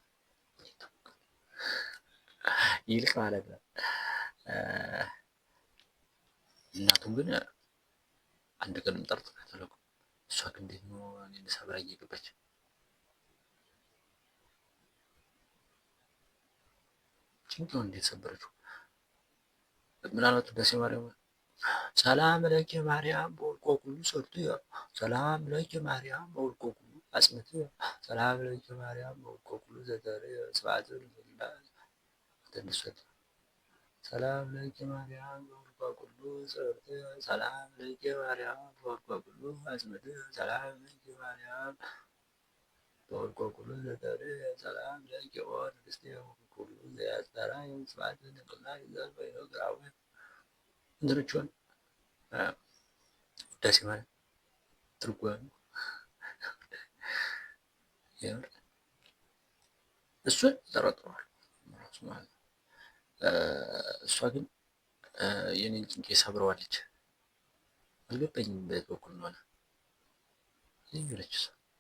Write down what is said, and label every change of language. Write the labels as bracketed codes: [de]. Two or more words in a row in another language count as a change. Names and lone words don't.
[am] ይልቅ ማለት ነው። እናቱም ግን አንድ ቀንም ጠርጥራት አላውቅም። እሷ ግን እንዴት ነው እኔን ሰብራ እየገባች ጭንቅላውን እንዴት ሰበረችው? [gez] ምናልባት ውዳሴ ማርያም ሰላም ለኪ ማርያም በወልቆ ኩሉ ሰርትየ ሰላም ለኪ ማርያም በወልቆ ኩሉ አጽምትየ ሰላም ለኪ ማርያም በወልቆ ኩሉ ዘተርየ ስብሐት ለእግዚአብሔር ሰላም ለኪ ማርያም በወልቆ ኩሉ ሰርትየ ሰላም ለኪ ማርያም በወልቆ ኩሉ አጽምትየ ሰላም ለኪ ማርያም በወልቆ ኩሉ ዘተርየ ሰላም ለኪ ኦ ንግሥትየ ኩሉ ዘያስተርአየ ስብሐት ለእግዚአብሔር ዘበይነግራዊ እንትኖቿን [am] ውዳሴ ማርያም ትርጓሜ የምር እሱን ጠረጥረዋል ራሱ ማለት ነው። እሷ ግን የኔን ጭንቄ ሰብረዋለች። አልገባኝም በየት በኩል እንደሆነ ዝም ብለች እሷ